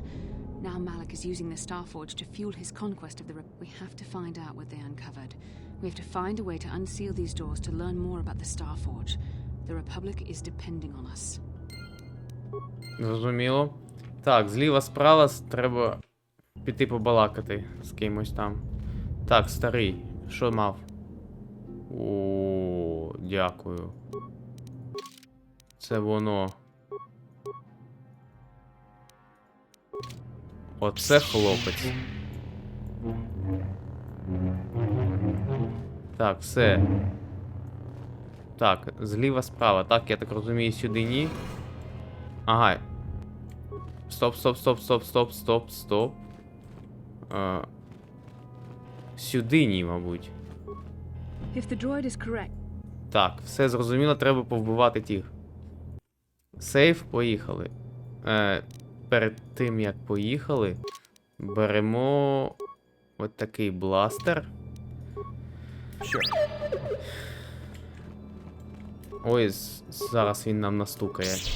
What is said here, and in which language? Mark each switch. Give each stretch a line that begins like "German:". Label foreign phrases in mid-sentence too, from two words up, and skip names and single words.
English: Now Malak is using the Starforge to fuel his conquest of the We have to find out what they uncovered. We have to find a way to unseal these doors to learn more about the Starforge. The Republic is depending on us.
Ukrainian: Зрозуміло. Так, зліва-справа треба піти побалакати з кимось там. Так, старий, що мав? О, дякую. Це воно. Оце хлопець. Так, все. Так, зліва справа. Так, я так розумію, сюди ні. Ага. Стоп. Сюди ні, мабуть.
English: If the droid is correct.
Ukrainian: Так, все зрозуміло, треба повбивати тих. Сейф, поїхали. Перед тим, як поїхали, беремо от такий бластер. Ой, зараз він нам настукає.